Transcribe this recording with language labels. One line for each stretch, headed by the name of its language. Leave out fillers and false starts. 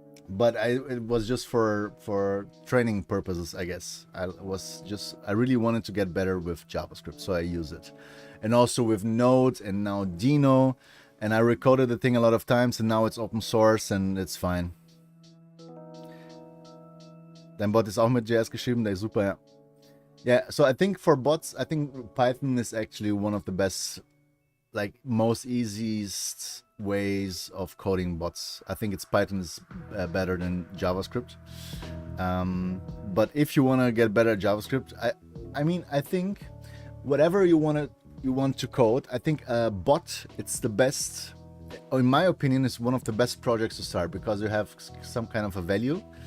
English: But it was just for training purposes, I guess. I really wanted to get better with JavaScript, so I use it. And also with Node and now Dino. And I recoded the thing a lot of times, and now it's open source and it's fine.
German: Dein Bot ist auch mit JS geschrieben, der ist super, ja.
English: Yeah, so I think for bots, I think Python is actually one of the best, like most easiest ways of coding bots. I think Python is better than JavaScript. But if you want to get better at JavaScript, I mean, I think whatever you want to code, I think a bot, it's the best, in my opinion, is one of the best projects to start because you have some kind of a value.